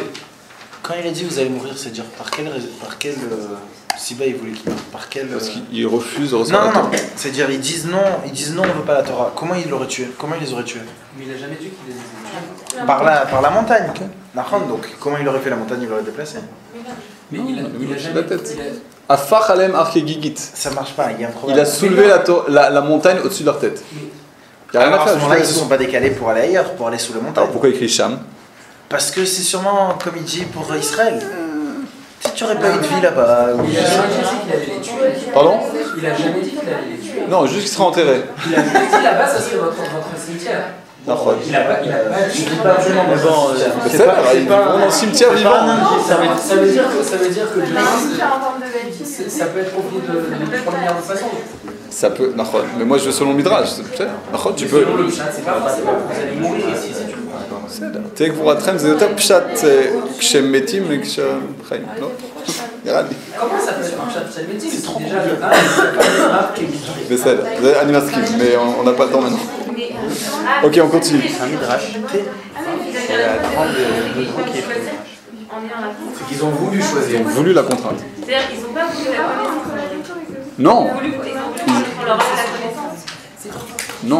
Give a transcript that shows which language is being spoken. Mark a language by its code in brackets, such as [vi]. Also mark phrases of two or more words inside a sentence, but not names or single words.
[fr] Quand il a dit vous allez mourir, c'est dire par quel Siba il voulait qu'il meure? Par quel Parce qu'ils refusent de recevoir la Torah. Non, c'est dire ils disent non, on veut pas la Torah. Comment ils l'auraient tué? Comment ils les auraient tués? Mais il a jamais dit qu'il les avait tués. Par la montagne. Donc comment il aurait fait la montagne? Il l'aurait déplacée. Mais il a jamais la tête. Afach alem ar kegigit. Ça marche pas, il y a un problème. Il a soulevé la montagne au-dessus de leur tête. Il y a rien à faire. À ce moment-là, ils ne se sont pas décalés pour aller ailleurs, pour aller sous la montagne. Alors pourquoi il écrit Sham? Parce que c'est sûrement, comme il dit, pour Israël. Si tu n'aurais pas eu de vie là-bas. Il a jamais dit qu'il allait les tuer. Pardon? Il a jamais dit qu'il allait les tuer. Non, juste qu'il sera enterré. Il a dit là-bas, ça serait votre cimetière. Il a pas vraiment. Mais bon, c'est pas dans le cimetière vivant. Ça veut dire que ça peut être profité de première façon. Ça peut, mais moi je vais selon le Midrash, tu peux. Selon le pshat, c'est pas forcément que vous allez mourir ici si tu veux. [he] תהיה גבורתכם זה יותר פשט כשהם מתים וכשהם חיים, לא? נראה לי. [fr] Comment ça peut être un pshat [he] כשהם מתים? [fr] C'est trop déjà le grave. [he] בסדר, אני מסכים, [fr] mais on n'a pas le temps maintenant. Ok, on continue. C'est un midrash. C'est la grande qui est c'est qu'ils ont voulu choisir. Ils ont voulu la contrainte. C'est-à-dire qu'ils n'ont pas voulu la connaissance. Non. Ils ont voulu qu'on leur donne la connaissance. Non.